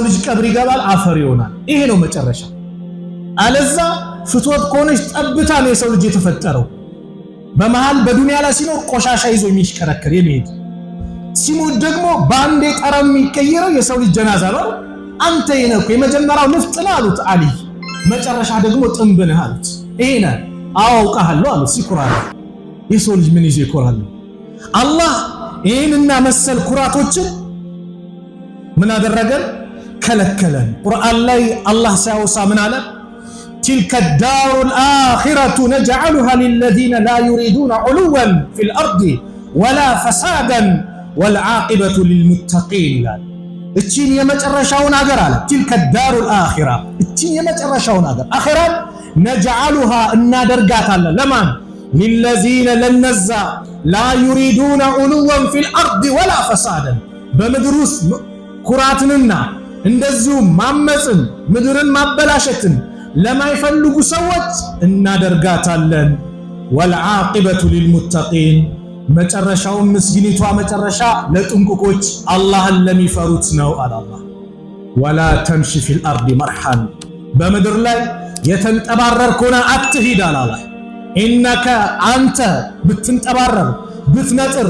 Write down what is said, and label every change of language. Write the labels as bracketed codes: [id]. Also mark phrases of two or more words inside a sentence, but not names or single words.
[am] ልጅ ቀብር ይገባል፣ አፈር ይሆናል። ይሄ ነው መጨረሻ። አለዛ ፍትወት ከሆነች ጠብታ ነው የሰው ልጅ የተፈጠረው። በመሃል በዱንያ ላይ ሲኖር ቆሻሻ ይዞ የሚሽከረከር የሚሄድ፣ ሲሞት ደግሞ በአንዴ ጠረም የሚቀየረው የሰው ልጅ ጀናዛ ነው። አንተ የነኩ የመጀመሪያው ንፍጥ ነህ አሉት አሊ። መጨረሻ ደግሞ ጥንብ ነህ አሉት። ይሄ ነህ አውቃለሁ አሉት ሲኩራራ። የሰው ልጅ ምን ይዞ ይኮራል? አላህ ይህንና መሰል ኩራቶችን ምን አደረገን? ከለከለን። ቁርአን ላይ አላህ ሲያወሳ ምን አለ? [ar] تلك الدار الآخرة نجعلها للذين لا يريدون علوا في الأرض ولا فسادا والعاقبة للمتقين [am] ይላል። እቺን የመጨረሻውን አገር አለ [ar] تلك الدار الآخرة፣ [am] እቺን የመጨረሻውን አገር አኺራን نجعلها እናደርጋታለን ለማን? [ar] للذين ለነዛ لا يريدون علوا في الأرض ولا فسادا፣ [am] በምድር ውስጥ ኩራትንና እንደዚሁም ማመፅን ምድርን ማበላሸትን ለማይፈልጉ ሰዎች እናደርጋታለን። [ar] والعاقبة للمتقين፣ [am] መጨረሻው ምስጊኒቷ መጨረሻ ለጥንቁቆች አላህን ለሚፈሩት ነው አለ አላህ። [ar] ولا تمش في الأرض مرحا፣ [am] በምድር ላይ የተንጠባረርክ ሆነህ አትሂድ አለ አላህ። ኢነከ አንተ ብትንጠባረር ብትነጥር